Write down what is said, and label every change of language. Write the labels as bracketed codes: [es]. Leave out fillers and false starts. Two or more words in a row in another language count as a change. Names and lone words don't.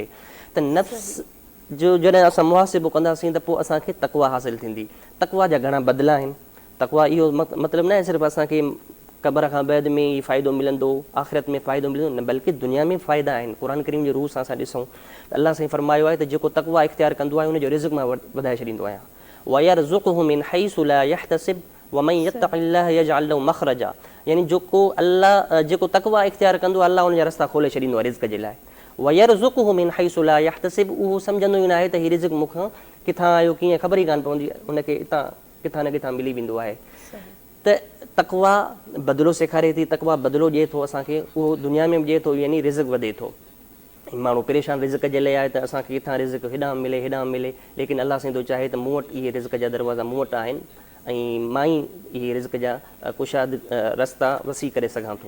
[sd] त नफ़्स जो जॾहिं असां मुहासिबो कंदासीं त पोइ असांखे तक़वा हासिलु थींदी। तक़वा जा घणा बदिला आहिनि। तक़वा इहो मतिलबु न आहे सिर्फ़ु असांखे क़बर खां बैदि में ई फ़ाइदो मिलंदो, आख़िरत में फ़ाइदो मिलंदो, न बल्कि दुनिया में फ़ाइदा आहिनि। क़ुर करीम जे रूह सां असां ॾिसूं त अलाह साईं फरमायो आहे त जेको तक़वा इख़्तियार कंदो आहे उनजो रिज़्क़ मां वधाए छॾींदो आहियां। [ar] ويرزقه من حيث لا يحتسب ومن يتق الله يجعل له مخرجا, [sd] यानी जेको तक़वा इख़्तियार कंदो अलाह उनजा रस्ता खोले छॾींदो आहे रिज़्क़ जे लाइ। [ar] ويرزقه من حيث لا يحتسب, [sd] उहो सम्झंदो ई न आहे त हीउ रिज़्क़ मूंखां किथां आयो, कीअं ख़बर ई कान पवंदी, उनखे हितां किथां न किथां मिली वेंदो आहे। त तक़वा बदिलो सेखारे थी, तक़वा बदिलो ॾिए थो असांखे, उहो दुनिया में बि ॾिए थो, यानी रिज़्क़ वधे थो। माण्हू परेशान रिज़्क़ जे लाइ आहे त असांखे किथां रिज़्क़ हेॾां मिले, लेकिन अलाह साईं थो चाहे त मूं वटि इहे रिज़्क़ जा दरवाज़ा मूं वटि आहिनि ऐं मां ई इहे रिज़्क़ जा कुशाद रस्ता वसी करे सघां थो।